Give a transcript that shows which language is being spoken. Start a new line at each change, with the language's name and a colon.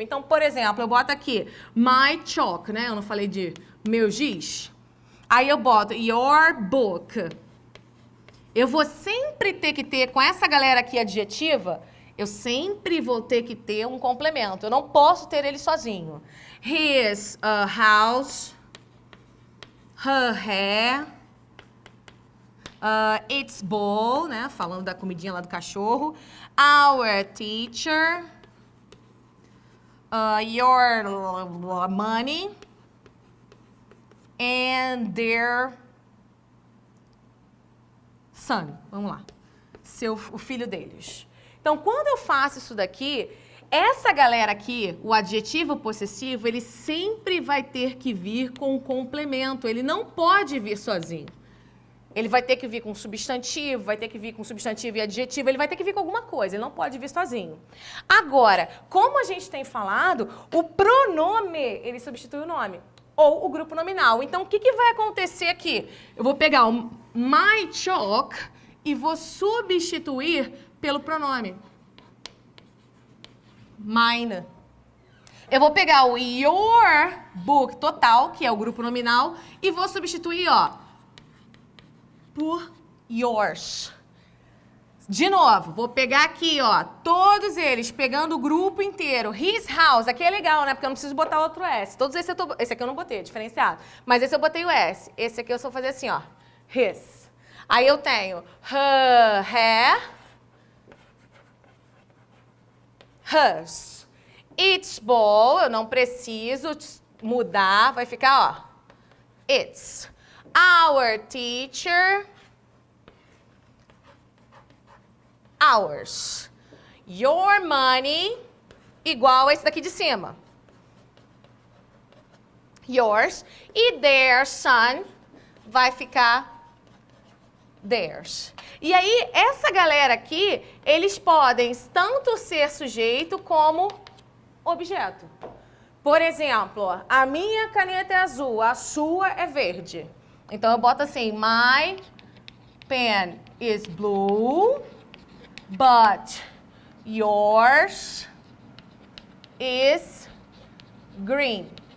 Portuguese: Então, por exemplo, eu boto aqui
English: my chalk,
Portuguese: né? Eu não falei de meu giz. Aí eu boto
English: your book.
Portuguese: Eu vou sempre ter que ter, com essa galera aqui adjetiva, eu sempre vou ter que ter um complemento. Eu não posso ter ele sozinho.
English: His house, her hair, its bowl, né?
Portuguese: Falando da comidinha lá do cachorro.
English: Our teacher, your money, and their son.
Portuguese: Vamos lá. O filho deles. Então, quando eu faço isso daqui, essa galera aqui, o adjetivo possessivo, ele sempre vai ter que vir com um complemento. Ele não pode vir sozinho. Ele vai ter que vir com substantivo, vai ter que vir com substantivo e adjetivo, ele vai ter que vir com alguma coisa, ele não pode vir sozinho. Agora, como a gente tem falado, o pronome, ele substitui o nome, ou o grupo nominal. Então, o que vai acontecer aqui? Eu vou pegar o
English: my chalk
Portuguese: e vou substituir pelo pronome.
English: Mine.
Portuguese: Eu vou pegar o
English: your book
Portuguese: total, que é o grupo nominal, e vou substituir, ó, por
English: yours.
Portuguese: De novo, vou pegar aqui, ó, todos eles, pegando o grupo inteiro.
English: His house,
Portuguese: aqui é legal, né? Porque eu não preciso botar outro S. Todos esses esse aqui eu não botei, diferenciado. Mas esse eu botei o S. Esse aqui eu só vou fazer assim, ó,
English: his.
Portuguese: Aí eu tenho
English: her hair, hers. Its bowl,
Portuguese: eu não preciso mudar, vai ficar, ó,
English: its. Our teacher, ours. Your money,
Portuguese: igual a esse daqui de cima.
English: Yours.
Portuguese: E
English: their son
Portuguese: vai ficar
English: theirs.
Portuguese: E aí, essa galera aqui, eles podem tanto ser sujeito como objeto. Por exemplo, a minha caneta é azul, a sua é verde. Então, eu boto assim,
English: my pen is blue, but yours is green.